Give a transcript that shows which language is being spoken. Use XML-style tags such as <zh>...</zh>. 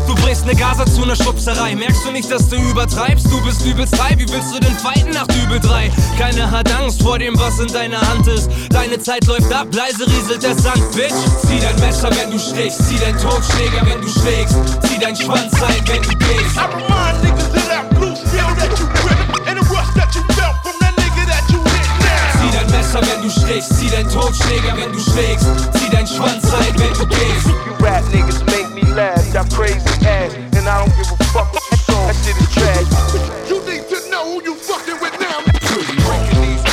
<de>Du brichst ne Gaza zu ner Schubserei. Merkst du nicht, dass du übertreibst? Du bist übelst high, wie willst du denn fighten nach Dübel 3? Keiner hat Angst vor dem, was in deiner Hand ist. Deine Zeit läuft ab, leise rieselt der Sand, Bitch. Zieh dein Messer, wenn du stichst. Zieh dein Totschläger, wenn du schlägst. Zieh dein Schwanz ein, wenn du gehst.</de> <en>I remind niggas of that blue steel that you grip and the rust that you felt from that nigga that you hit now.</en> <de>Zieh dein Messer, wenn du stichst. Zieh dein Totschläger, wenn du schlägst. Zieh dein Schwanz ein, wenn du gehst.</de> <en>Rap niggas make me laugh, y'all crazy ass, and I don't give a fuck what you saw, that shit is trash. You need to know who you fucking with now.</en>